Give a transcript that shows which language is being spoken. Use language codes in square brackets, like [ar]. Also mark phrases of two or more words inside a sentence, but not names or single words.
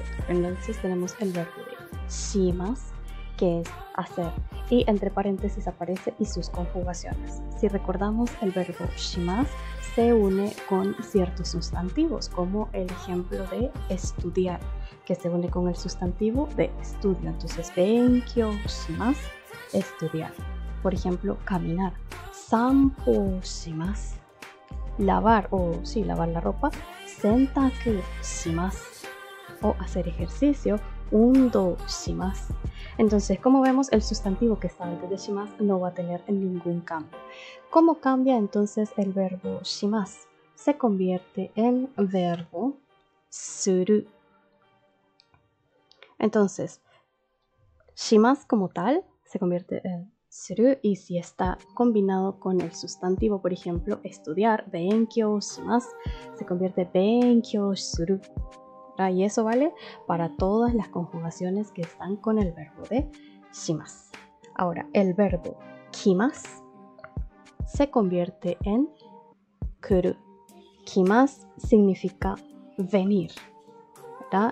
[es] Entonces tenemos el verbo de shimas, que es hacer, y entre paréntesis aparece y sus conjugaciones. Si recordamos, el verbo shimas se une con ciertos sustantivos, como el ejemplo de estudiar, que se une con el sustantivo de estudio. Entonces, [ja] 勉強します, [es] estudiar. Por ejemplo, caminar, [ja] 散歩します. [es] Lavar lavar la ropa, [ja] 洗濯します. [es] O hacer ejercicio, [ja] 運動します. [es] Entonces, como vemos, el sustantivo que está antes de shimasu no va a tener ningún cambio. ¿Cómo cambia entonces el verbo shimasu? Se convierte en verbo suru. Entonces, shimasu como tal se convierte en suru, y si está combinado con el sustantivo, por ejemplo, estudiar, [ja] 勉強します, [es] se convierte en [ja] 勉強する. [es] Y eso vale para todas las conjugaciones que están con el verbo de shimasu. Ahora, el verbo kimasu se convierte en kuru. Kimasu significa venir, ¿verdad?